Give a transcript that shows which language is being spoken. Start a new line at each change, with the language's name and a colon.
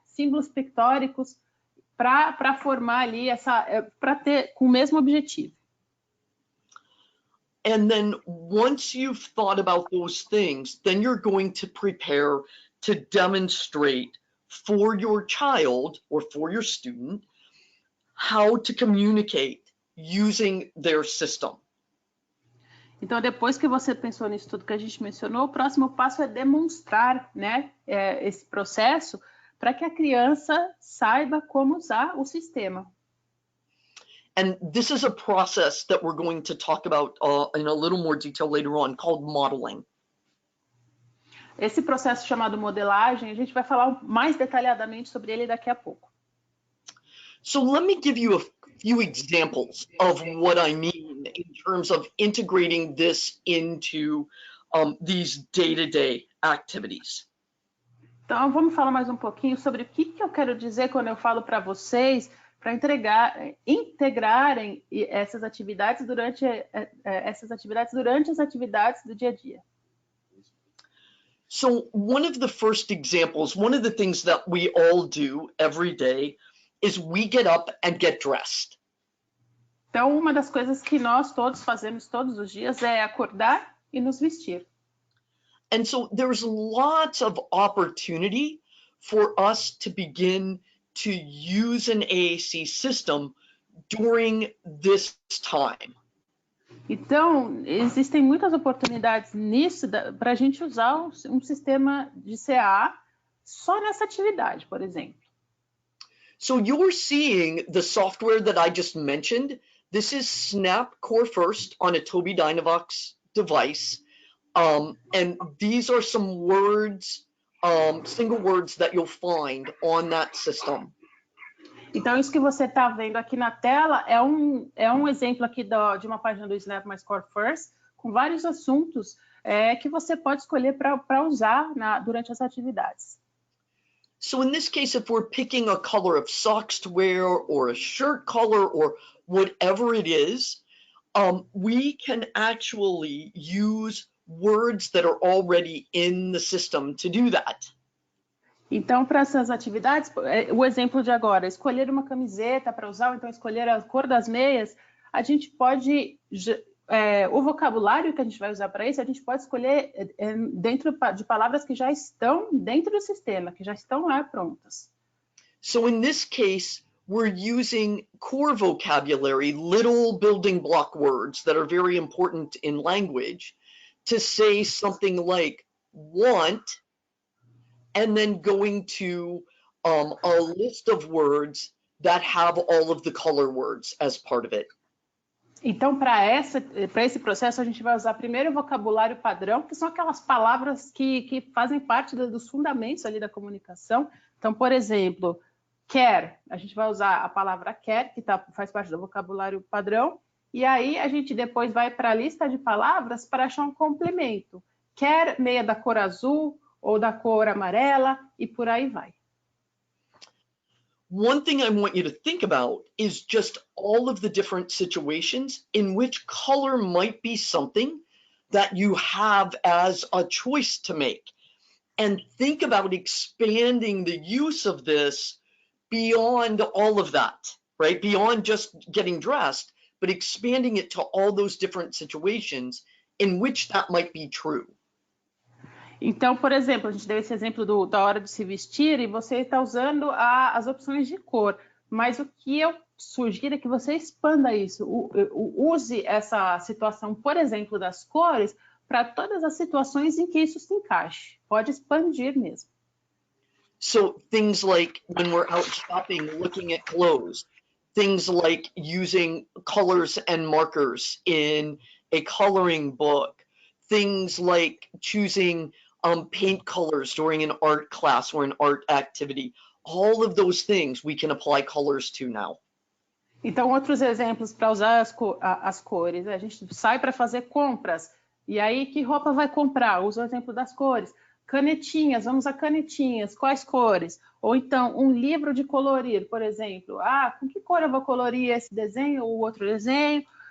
Portuguese: Símbolos pictóricos para formar ali para ter com o mesmo objetivo.
English: And then once you've thought about those things, then you're going to prepare to demonstrate for your child or for your student how to communicate using their system.
Portuguese: Então, depois que você pensou nisso tudo que a gente mencionou, o próximo passo é demonstrar, né, esse processo para que a criança saiba como usar o sistema.
English: And this is a process that we're going to talk about in a little more detail later on, called modeling.
Portuguese: Esse processo chamado modelagem, a gente vai falar mais detalhadamente sobre ele daqui a pouco.
English: So let me give you a few examples of what I mean in terms of integrating this into these day-to-day activities.
Portuguese: Então, vamos falar mais um pouquinho sobre o que eu quero dizer quando eu falo para vocês para integrarem essas atividades durante as atividades do dia a dia.
English: So one of the first examples, one of the things that we all do every day is we get up and get dressed.
Portuguese: Então, uma das coisas que nós todos fazemos todos os dias é acordar e nos vestir.
English: And so there's lots of opportunity for us to begin to use an AAC system during this time.
Portuguese: Então, existem muitas oportunidades nisso para a gente usar um sistema de CA só nessa atividade, por exemplo.
English: So you're seeing the software that I just mentioned. This is Snap Core First on a Tobii Dynavox device. And these are some words, single words that you'll find on that system.
Portuguese: Então, isso que você está vendo aqui na tela é um exemplo aqui de uma página do Snap Mais Core First, com vários assuntos que você pode escolher para usar durante as atividades.
English: So in this case, if we're picking a color of socks to wear or a shirt color or whatever it is, we can actually use words that are already in the system to do that.
Portuguese: Então, para essas atividades, o exemplo de agora, escolher uma camiseta para usar, ou então escolher a cor das meias, a gente pode, o vocabulário que a gente vai usar para isso, a gente pode escolher dentro de palavras que já estão dentro do sistema, que já estão lá prontas.
English: So in this case, we're using core vocabulary, little building block words that are very important in language, to say something like want, and then going to a list of words that have all of the color words as part of it.
Portuguese: Então, para esse processo, a gente vai usar primeiro o vocabulário padrão, que são aquelas palavras que fazem parte dos fundamentos ali da comunicação. Então, por exemplo, quer, a gente vai usar a palavra quer, que faz parte do vocabulário padrão, e aí a gente depois vai para a lista de palavras para achar um complemento. Quer meia da cor azul ou da cor amarela, e por aí vai.
English: One thing I want you to think about is just all of the different situations in which color might be something that you have as a choice to make. And think about expanding the use of this beyond all of that, right? Beyond just getting dressed, but expanding it to all those different situations in which that might be true.
Portuguese: Então, por exemplo, a gente deu esse exemplo da hora de se vestir e você está usando as opções de cor, mas o que eu sugiro é que você expanda isso, use essa situação, por exemplo, das cores, para todas as situações em que isso se encaixe. Pode expandir mesmo.
English: So things like when we're out shopping, looking at clothes, things like using colors and markers in a coloring book, things like choosing paint colors during an art class or an art activity. All of those things we can apply colors to now.
Portuguese: Então, outros exemplos para usar as cores. A gente sai para fazer compras. E aí, que roupa vai comprar? Usa o exemplo das cores. Canetinhas, vamos a canetinhas. Quais cores? Ou então, um livro de colorir, por exemplo. Com que cor eu vou colorir esse desenho ou outro desenho?